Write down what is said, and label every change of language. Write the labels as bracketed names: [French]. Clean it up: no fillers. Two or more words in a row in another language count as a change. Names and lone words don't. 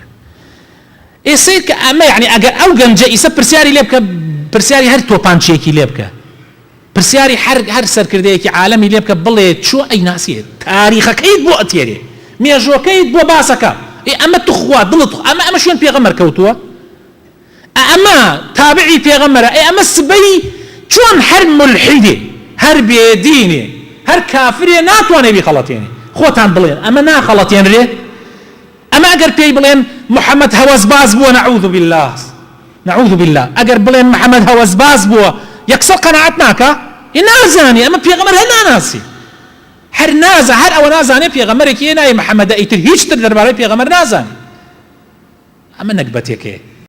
[Central Kurdish] ئێستا کە ئەمە یعنی ئەگەر ئەو گەنجە ئیسە پرسیاری لێ بکە، پرسیاری هەر تۆپانچێکی لێ بکە، پرسیاری هەر سەرکردەیەکی عالەمی لێ بکە، بڵێ چۆ ئەی ناسیێت تاریخەکەیت بۆ ئەتێرێ، مێژوەکەیت بۆ باسەکە، ئەمە توخوا دڵت ئەمە شوێن پێغەمبەر کەوتووە، ئەمە تابعی پێغەمبەرە، ئەمە سبەی چۆن هەر ملحیدێ هەر بێدینێ هەر کافرێ ناتوانێ بیخەڵەتێنێ. خۆتان بڵێن ئەمە ناخەڵەتێنرێ؟ ئەمە ئەگەر پێی بڵێن محەممەد هەوەسباز بووە [Arabic] نەعوذ بالله نعوذ بالله، [Central Kurdish] ئەگەر بڵێن محەممەد هەوەسباز بووە یەکسەر قەناعەت ناکە؟ نازانێ ئەمە پێغەمبەر هەر ناناسی، هەر نازە، هەر ئەوە نازانێ پێغەمبەرێکی نایە محەممەدە، ئیتر هیچ تر دەربارەی پێغەمبەر نازانێ. ئەمە نەکبەتێکەیە.